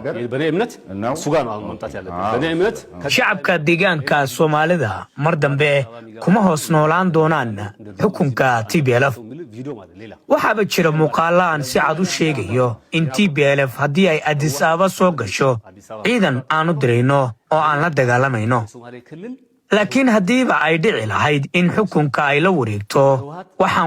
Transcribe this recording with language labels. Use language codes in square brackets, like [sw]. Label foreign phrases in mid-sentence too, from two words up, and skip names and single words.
[am] በኔ እምነት እሱ ጋር ነው ማምጣት ያለበት በኔ እምነት [so] shacabka deegaanka Soomaalida mar dambe kuma hoos noolaan doonaan xukunka TPLF waxaaba jira muuqaalaan si cad u sheegayo in TPLF haddii ay Addis Ababa soo gasho ciidan aanu dirayno oo aan la dagaalamayno laakiin haddiiba ay dhici lahayd in xukunka ay la wareegto waxaan